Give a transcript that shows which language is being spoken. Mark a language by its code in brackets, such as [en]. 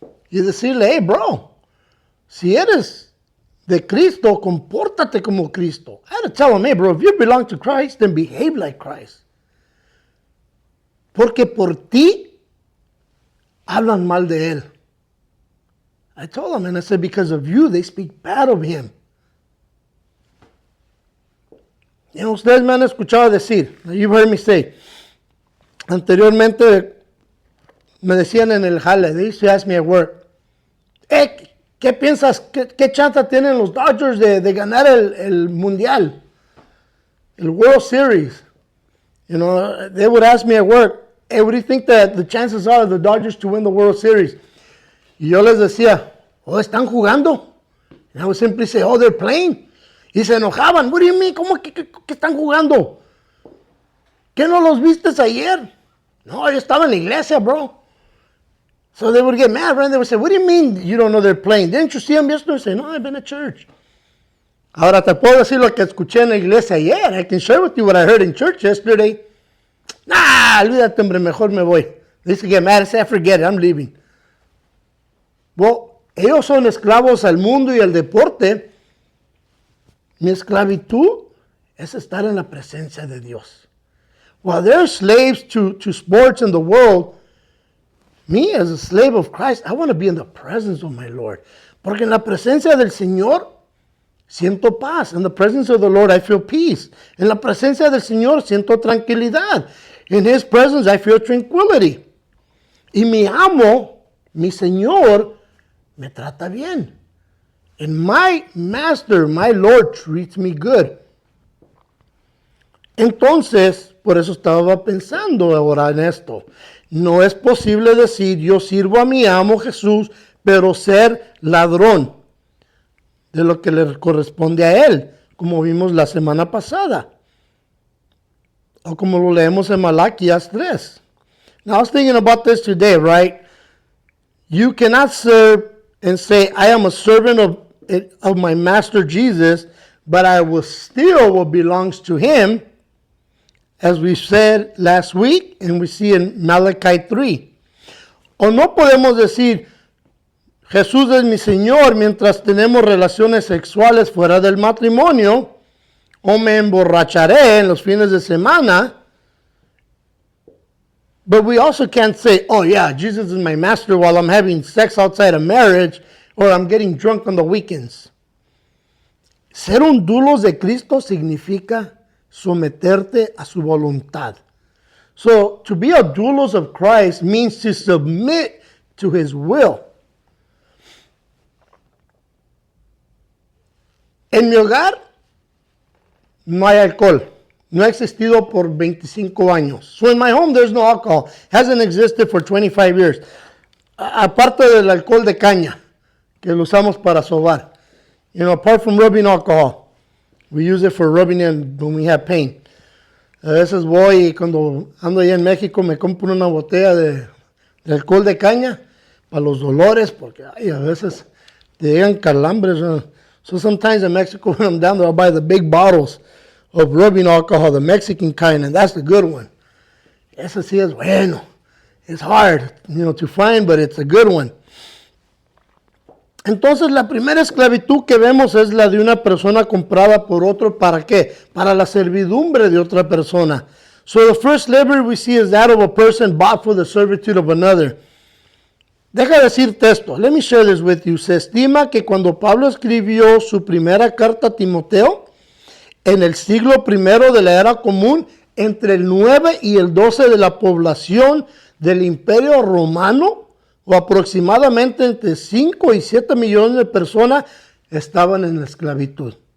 [es] Y decirle, hey, bro, si eres de Cristo, compórtate como Cristo. [en] I had to tell him, hey, bro, if you belong to Christ, then behave like Christ. [es] Porque por ti hablan mal de él. [en] I told him, and I said, because of you, they speak bad of him. You know, [es] ustedes me han escuchado decir, [en] you've heard me say, [es] anteriormente me decían en el jale, [en] they used to ask me at work, [es] ¿qué piensas, qué chance tienen los Dodgers de ganar el Mundial? El World Series? [en] You know, they would ask me at work, hey, what do you think that the chances are of the Dodgers to win the World Series? [es] Y yo les decía, ¿están jugando? [en] And I would simply say, they're playing. [es] Y se enojaban. [en] What do you mean? [es] ¿Cómo que están jugando? ¿Qué no los vistes ayer? No, yo estaba en la iglesia, bro. [en] So they would get mad, right? They would say, what do you mean you don't know they're playing? Didn't you see them yesterday? I say, no, I've been at church. [es] Ahora te puedo decir lo que escuché en la iglesia ayer. [en] I can share with you what I heard in church yesterday. [es] Nah, olvídate, hombre, mejor me voy. [en] They used to get mad and say, I forget it, I'm leaving. [es] Well, ellos son esclavos al mundo y al deporte. Mi esclavitud es estar en la presencia de Dios. [en] While they're slaves to sports in the world, me as a slave of Christ, I want to be in the presence of my Lord. [es] Porque en la presencia del Señor siento paz. [en] In the presence of the Lord, I feel peace. [es] En la presencia del Señor siento tranquilidad. [en] In His presence, I feel tranquility. [es] Y mi amo, mi Señor, me trata bien. [en] And my master, my Lord, treats me good. [es] Entonces, por eso estaba pensando ahora en esto. No es posible decir, yo sirvo a mi amo Jesús, pero ser ladrón de lo que le corresponde a él, como vimos la semana pasada. O como lo leemos en Malaquías 3. [en] Now, I was thinking about this today, right? You cannot serve and say, I am a servant of my master Jesus, but I will steal what belongs to him, as we said last week, and we see in Malachi 3. [es] O no podemos decir, Jesús es mi Señor mientras tenemos relaciones sexuales fuera del matrimonio, o me emborracharé en los fines de semana. [en] But we also can't say, oh yeah, Jesus is my master while I'm having sex outside of marriage, or I'm getting drunk on the weekends. [es] Ser un doulos de Cristo significa someterte a su voluntad. [en] So, to be a doulos of Christ means to submit to His will. [es] En mi hogar no hay alcohol. No ha existido por 25 años. [en] So in my home there's no alcohol. Hasn't existed for 25 years. [es] Aparte del alcohol de caña, que lo usamos para sobar. [en] You know, apart from rubbing alcohol. We use it for rubbing in when we have pain. [es] A veces voy y cuando ando allá en México me compro una botella de alcohol de caña para los dolores, porque ay, a veces te llegan calambres. [en] So sometimes in Mexico when I'm down there, I'll buy the big bottles of rubbing alcohol, the Mexican kind, and that's the good one. [es] Ese sí es bueno. [en] It's hard, to find, but it's a good one. [es] Entonces, la primera esclavitud que vemos es la de una persona comprada por otro. ¿Para qué? Para la servidumbre de otra persona. [en] So the first slavery we see is that of a person bought for the servitude of another. [es] Deja decirte esto. [en] Let me share this with you. [es] Se estima que cuando Pablo escribió su primera carta a Timoteo, en el siglo I de la era común, entre el 9 y el 12 de la población del Imperio Romano, o aproximadamente entre 5 y 7 millones de personas, estaban en esclavitud.